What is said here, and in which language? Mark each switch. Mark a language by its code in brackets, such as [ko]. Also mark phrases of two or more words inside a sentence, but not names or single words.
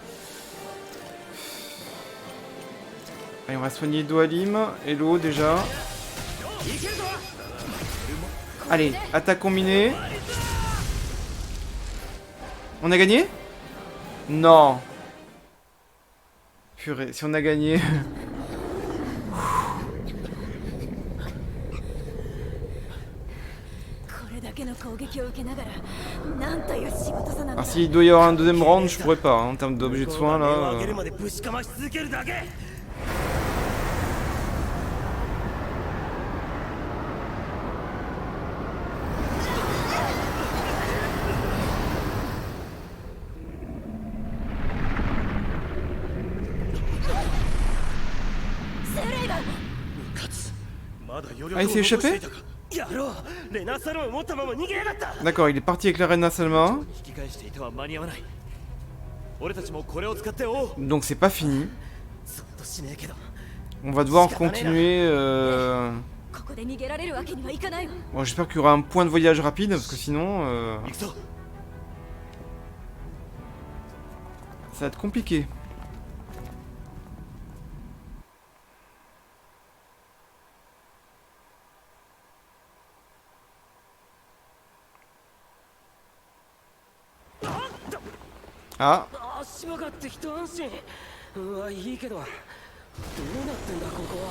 [fr] Allez, on va soigner Dohalim et l'eau déjà. Allez, attaque combinée. On a gagné? Non. Purée, si on a gagné. [ja] これだけの攻撃を受けながらなんという仕事さなんだ [fr] Alors s'il doit y avoir un deuxième round, je pourrais pas, hein, en termes d'objets de soins [ja] 目を上 [fr] là. [ja] げるまでぶちかまし続けるだけ [fr] Ah, il s'est échappé? [ja] やろうレナ・サルマを持ったまま逃げやがった [fr] D'accord, il est parti avec la reine Salma. [ja] 引き返していては間に合わない俺たちもこれを使って追う [fr] Donc c'est pas fini. [ja] そっとしねえけど [fr] On va devoir continuer. [ja] ここで逃げられるわけにはいかないわ [fr] Bon, j'espère qu'il y aura un point de voyage rapide parce que sinon [ja] 行くぞ [fr] ça va être compliqué. Ah, [ja] 足場があって一安心うわいいけどどうなってんだここは